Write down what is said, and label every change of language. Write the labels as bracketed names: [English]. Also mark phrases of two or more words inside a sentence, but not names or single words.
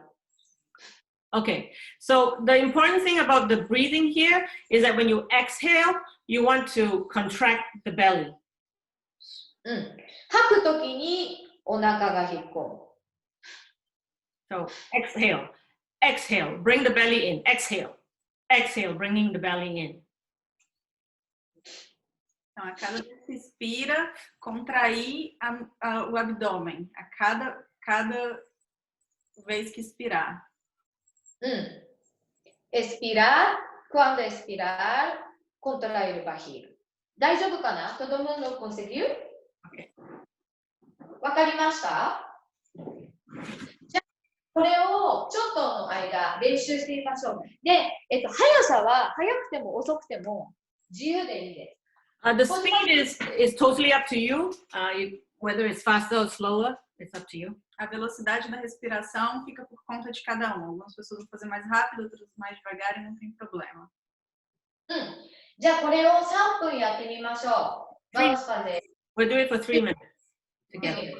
[English] Okay, so the important thing about the breathing here is that when you exhale, you want to contract the belly. [Japanese] 吐くときにお腹が引っ込む。 [English] So exhale, exhale, bring the belly in, exhale, exhale, bringing the belly in. [Portuguese] Então, a cada vez que expira, contrair o abdômen. A cada vez que expirar. Expirar, quando expirar, contrair barriga. [Japanese] 大丈夫かな? [Portuguese] Todo mundo conseguiu? Okay. [Japanese] わかりました? じゃあ、これをちょっとの間練習してみましょう。で、速さは速くても遅くても自由でいいです。 [English] The speed is totally up to you. Whether it's faster or slower, it's up to you. [Portuguese] A velocidade da respiração fica por conta de cada um. Algumas pessoas vão fazer mais rápido, outras mais devagar e não tem problema. [Japanese] じゃあこれを3分やってみましょう。 [Portuguese] Vamos fazer. [English] We'll do it for 3 minutes together.